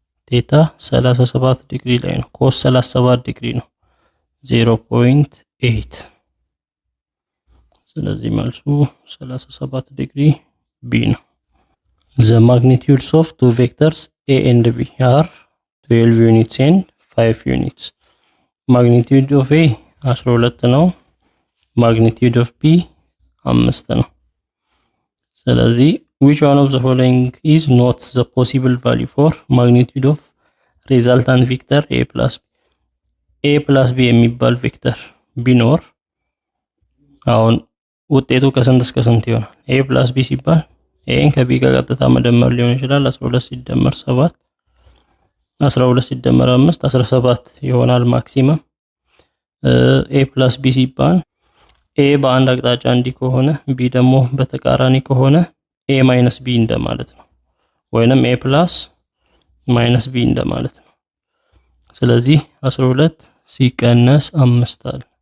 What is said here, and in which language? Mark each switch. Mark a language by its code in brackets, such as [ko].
[am] ቴታ 37 ዲግሪ ላይ ነው። ኮስ 37 ዲግሪ ነው 0.8 ስለዚህ መልሱ 37 ዲግሪ ቢ ነው። [en] The magnitudes of two vectors a and b are 12 units and 5 units. Magnitude of a 12 ነው። Magnitude of b 5 ነው። ስለዚህ which one of the following is not the possible value for magnitude of resultant vector a plus b [am] የሚባል ቬክተር ቢኖር አሁን ውጤቱ ከስንት እስከ ስንት ይሆናል? a plus b ሲባል ኤን ከቢ ጋር ቀጥታ መደመር ሊሆን ይችላል 12 ሲደመር 7 12 ሲደመር 5 17 ይሆናል ማክሲመም። a plus b ሲባል a በአንድ አቅጣጫ እንዲ ከሆነ b ደግሞ በተቃራኒ ከሆነ a minus b እንደማለት ነው ወይንም a plus minus b እንደማለት ነው። ስለዚህ 12 ሲቀነስ 5 አለ